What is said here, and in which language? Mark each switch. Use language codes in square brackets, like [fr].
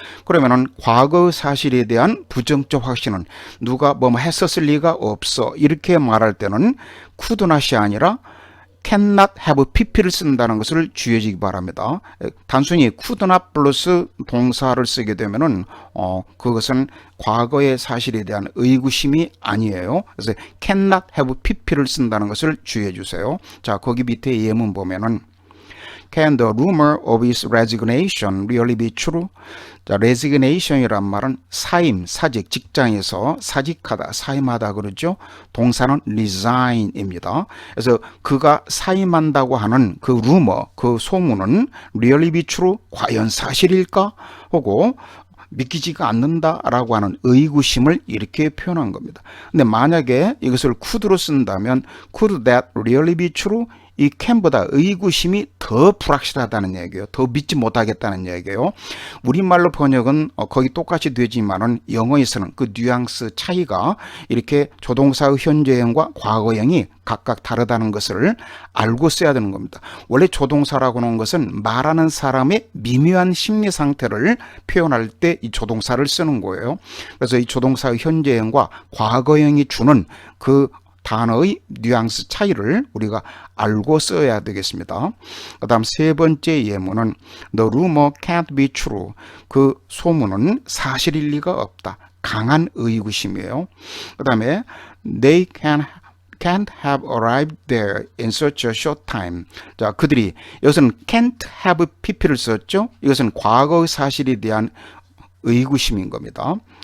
[ko] 그러면은 과거 사실에 대한 부정적 확신은 누가 뭐뭐 했었을 리가 없어 이렇게 말할 때는 could not이 아니라 cannot have pp를 쓴다는 것을 주의하시기 바랍니다. 단순히 could not 플러스 동사를 쓰게 되면은 그것은 과거의 사실에 대한 의구심이 아니에요. 그래서 cannot have pp를 쓴다는 것을 주의해 주세요. 자, 거기 밑에 예문 보면은 [en] Can the rumor of his resignation really be true? [ko] 자, resignation이란 말은 사임, 사직, 직장에서 사직하다, 사임하다 그러죠. 동사는 resign입니다. 그래서 그가 사임한다고 하는 그 rumor, 그 소문은 [en] really be true? [ko] 과연 사실일까? 하고 믿기지가 않는다라고 하는 의구심을 이렇게 표현한 겁니다. 근데 만약에 이것을 could로 쓴다면 [en] could that really be true? [ko] 이 can보다 의구심이 더 불확실하다는 얘기예요. 더 믿지 못하겠다는 얘기예요. 우리말로 번역은 거의 똑같이 되지만은 영어에서는 그 뉘앙스 차이가 이렇게 조동사의 현재형과 과거형이 각각 다르다는 것을 알고 써야 되는 겁니다. 원래 조동사라고 하는 것은 말하는 사람의 미묘한 심리 상태를 표현할 때 이 조동사를 쓰는 거예요. 그래서 이 조동사의 현재형과 과거형이 주는 그 단어의 뉘앙스 차이를 우리가 알고 써야 되겠습니다. 그 다음 세 번째 예문은 [en] The rumor can't be true. [ko] 그 소문은 사실일 리가 없다. 강한 의구심이에요. [en] 그 다음에 They can't have arrived there in such a short time. [ko] 자, 그들이 여기서는 can't have pp를 썼죠. 이것은 과거의 사실에 대한 의구심인 겁니다.